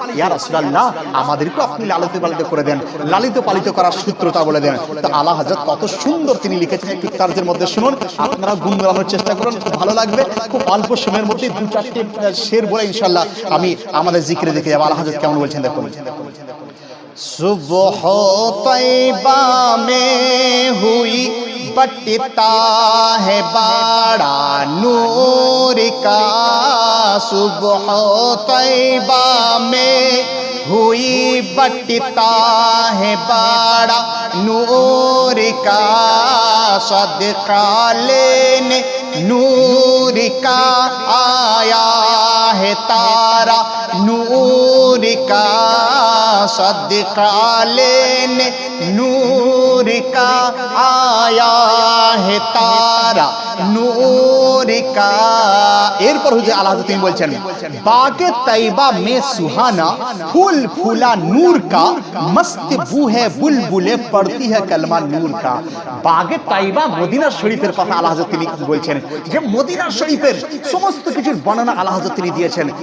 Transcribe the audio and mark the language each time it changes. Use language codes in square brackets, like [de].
[bn] ইয়া রাসূলুল্লাহ আমাদেরকে আপনি লালিত পালিত করে দেন, লালিত পালিত করার সূত্রটা বলে দেন। তো আলা হযরত কত সুন্দর তিনি লিখেছেন, একটু তার্জের মধ্যে শুনুন, আপনারা গুনগুনানোর চেষ্টা করুন, খুব ভালো লাগবে। খুব অল্প সময়ের মধ্যে 2-4টি শের বলে ইনশাআল্লাহ আমি আমাদের জিকিরে দেখে যাব। আলা হযরত কেমন বলছেন দেখুন। [hi] सुबह तैबा में हुई बटता है बड़ा नूर का, सुबह तैबा में हुई बटता है बड़ा नूर का, सदका लेने नूर का आया है तारा नूर का, सदका लेने नूर का आया है तारा नूर का। [bn] এরপর হুজুর আলা হযরত তিনি বলছেন [hi] বাগে তৈবা মে সুহানা ফুল ফুলা নূর কা, [bn] মস্ত বু হে বুলবুলে পড়তি হে কলমা নূর কা। বাগে তৈবা মদিনা শরীফের কথা আলা হযরত তিনি বলছেন যে মদিনা শরীফের সমস্ত কিছুর বর্ণনা আলা হযরত তিনি দিয়েছেন।